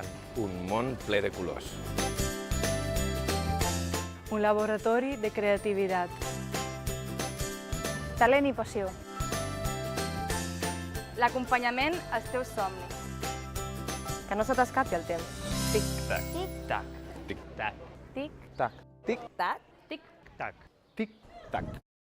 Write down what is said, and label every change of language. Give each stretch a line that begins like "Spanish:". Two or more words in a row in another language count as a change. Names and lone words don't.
Catalan: Un món ple de colors. Un laboratori de creativitat. Talent i passió. L'acompanyament als teus somnis. Que no se t'escapi el temps. Tic-tac. Tac, Tic-tac. Tic, tac, tic, tac, tic. Tac. tic, tac.